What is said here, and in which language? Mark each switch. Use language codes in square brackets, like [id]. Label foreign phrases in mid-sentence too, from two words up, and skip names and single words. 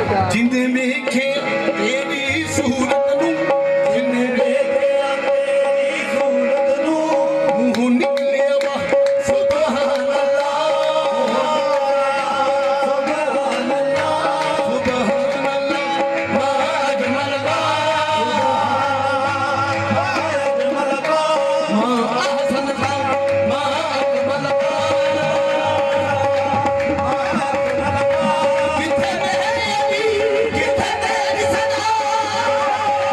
[pa] جندے ویکھیا تیری صورت نوں جندے ویکھیا تیری صورت نوں مونہوں نکلیا وا [ar] سبحان الله سبحان الله سبحان الله ما أجمل ما أجمل ما أحسن ما أجمل [pa] کتھے میری کتھے تیری صدا